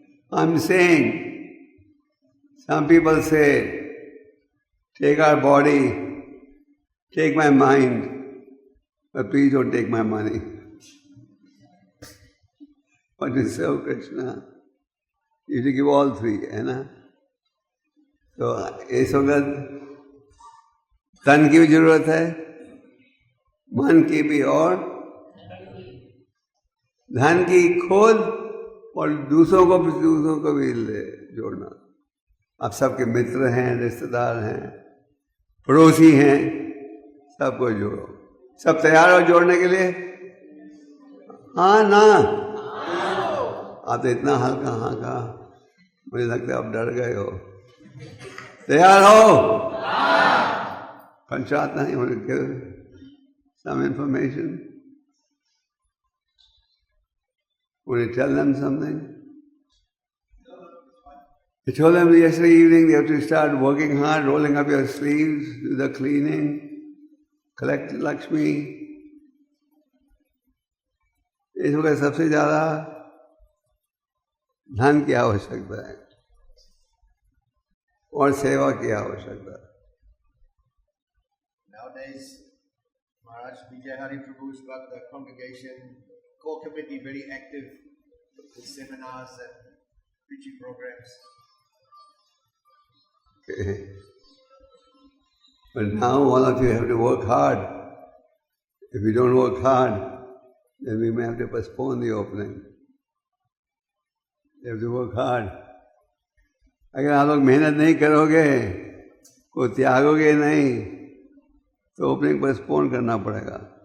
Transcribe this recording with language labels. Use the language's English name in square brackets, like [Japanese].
[English] I'm saying, some people say, take our body, take my mind, but please don't take my money. But to serve Krishna, you have to give all 3, [Hindi] है ना? तो इस वक्त तन की भी जरूरत है, मन की भी, और धन की खुद, और दूसरों को भी जोड़ना। आप सबके मित्र हैं, रिश्तेदार हैं, पड़ोसी हैं, सबको जोड़ो। सब तैयार हो जोड़ने के लिए? हाँ ना? आप तो इतना हल्का हाँ कहा, मुझे लगता है आप डर गए हो। तैयार हो? पंचायत नहीं होने के [English] some information. Will you tell them something? I told them yesterday evening they have to start working hard, rolling up your sleeves, do the cleaning, collect Lakshmi. [Hindi] इस वक्त सबसे ज्यादा धन की आवश्यकता है और सेवा की आवश्यकता है। [English] Nowadays, Maharaj Vijay Hari Prabhu's got the congregation core committee very active with seminars and preaching programs. Okay. But now all of you have to work hard. If you don't work hard, then we may have to postpone the opening. You have to work hard. [Hindi] अगर आप लोग मेहनत नहीं करोगे, को त्यागोगे नहीं, तो opening postpone करना पड़ेगा।